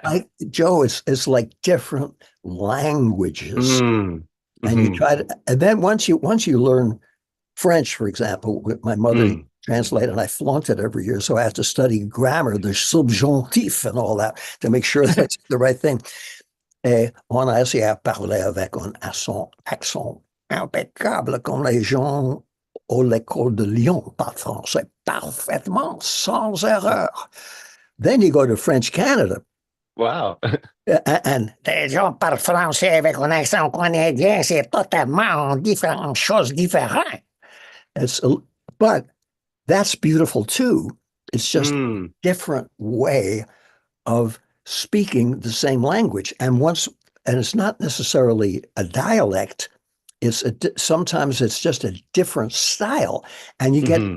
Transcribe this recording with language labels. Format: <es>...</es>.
<en>like Joe, it's like different languages. Mm, And you hmm try to, and then once you learn French, for example, with my mother mm. translated, and I flunked it every year. So I have to study grammar, the subjonctif and all that to make sure that's the right thing.</en> <fr>Et on a essayé à parler avec un accent impeccable comme les gens à l'école de Lyon parlent français parfaitement, sans erreur.</fr> <en>Then you go to French Canada, Wow.</en> <fr>and les gens parlent français avec un accent canadien, c'est totalement différentes choses différentes.</fr> <en>It's, but that's beautiful too. It's just a Mm, different way of speaking the same language. And it's not necessarily a dialect. Sometimes it's just a different style, and you get</en>